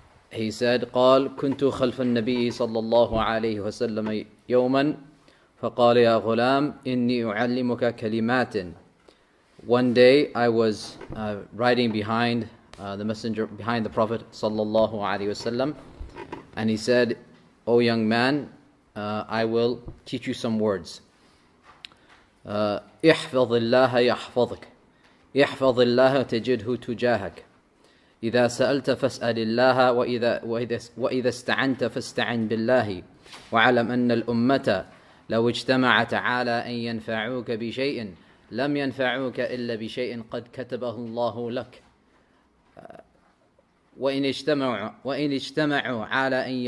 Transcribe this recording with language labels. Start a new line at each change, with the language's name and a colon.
English: He said,
Arabic: قال كنت خلف النبي صلى الله عليه وسلم يوما فقال يا غلام إني أعلمك كلمات.
English: One day I was riding behind the messenger, behind the Prophet sallallahu alaihi wasallam, and he said, "O young man, I will teach you some words.
Arabic: احفظ الله يحفظك احفظ الله تجده تجاهك إذا سألت فاسأل الله وإذا استعنت فاستعن بالله واعلم أن الأمة لو اجتمعت على أن ينفعوك بشيء لم ينفعوك إلا بشيء قد كتبه الله لك وإن اجتمعوا على